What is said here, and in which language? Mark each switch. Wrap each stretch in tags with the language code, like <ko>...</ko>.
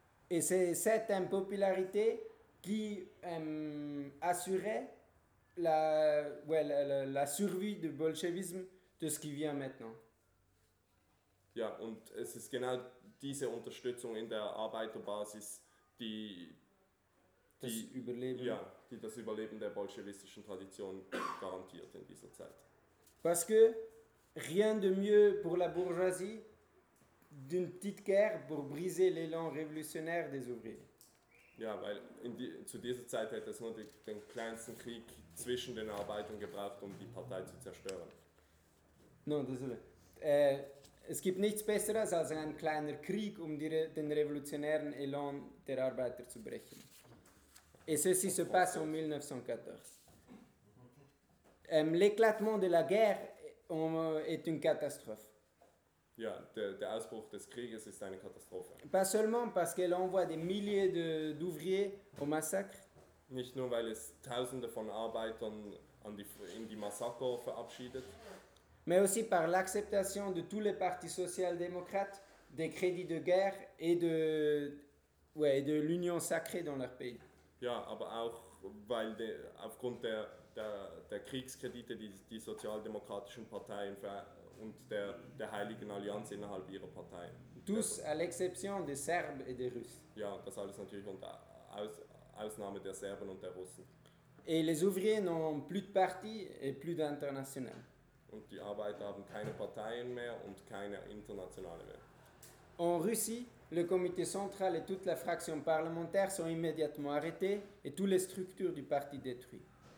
<fr>Et c'est cette impopularité qui assurait la survie du bolchevisme de ce qui vient maintenant.</fr> <de>Ja, und es ist genau diese Unterstützung in der Arbeiterbasis, die das Überleben der bolschewistischen Tradition garantiert in dieser Zeit.</de> <fr>Parce que rien de mieux pour la bourgeoisie d'une petite guerre pour briser l'élan révolutionnaire des ouvriers.</fr> <de>Ja, weil zu dieser Zeit hätte es nur den kleinsten Krieg zwischen den Arbeitern gebraucht, um die Partei zu zerstören.</de> <fr>Non, désolé.</fr> <de>Es gibt nichts Besseres als ein kleiner Krieg, um den revolutionären Elan der Arbeiter zu brechen.</de> <fr>Et ceci se passe en 1914. L'éclatement de la guerre est une catastrophe.</fr> <de>Ja, der Ausbruch des Krieges ist eine Katastrophe.</de> <fr>Pas seulement parce qu'elle envoie des milliers d'ouvriers au massacre.</fr> <de>Nicht nur, weil es Tausende von Arbeitern in die Massaker verabschiedet.</de> <fr>Mais aussi par l'acceptation de tous les partis social-démocrates des crédits de guerre et de l'union sacrée dans leur pays.</fr> <de>Ja, aber auch weil aufgrund der Kriegskredite, die sozialdemokratischen Parteien und der heiligen Allianz innerhalb ihrer Partei.</de> <fr>Tous à l'exception des Serbes et des Russes.</fr> <de>Ja, das alles natürlich unter Ausnahme der Serben und der Russen.</de> <fr>Et les ouvriers n'ont plus de parti et plus d'international.</fr> <de>Und die Arbeiter haben keine Parteien mehr und keine internationale mehr.</de> <fr>En Russie, le comité central et toute la fraction parlementaire sont immédiatement arrêtés et toutes les structures du parti détruites.</fr>